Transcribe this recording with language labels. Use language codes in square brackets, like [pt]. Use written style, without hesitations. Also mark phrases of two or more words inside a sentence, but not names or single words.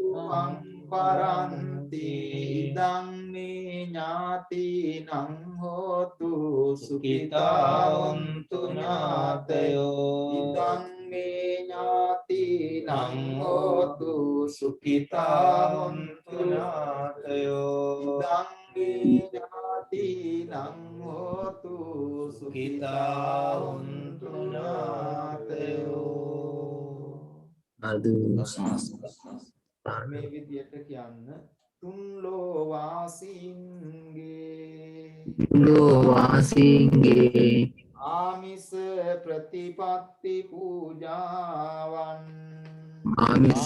[pi] මං පරන්ති ඉදං මේ ඥාතිනං හෝතු සුඛිතා හොන්තු ඥාතයෝ ඉදං මේ ඥාතිනං හෝතු සුඛිතා හොන්තු ඥාතයෝ ඉදං ඥාතිනං හෝතු සුඛිතා හොන්තු ඥාතයෝ අදු [si] මේ විදියට කියන්න තුන් ලෝවාසීන්ගේ ලෝවාසීන්ගේ ආමිස ප්‍රතිපත්ති පූජාවන් ආමිස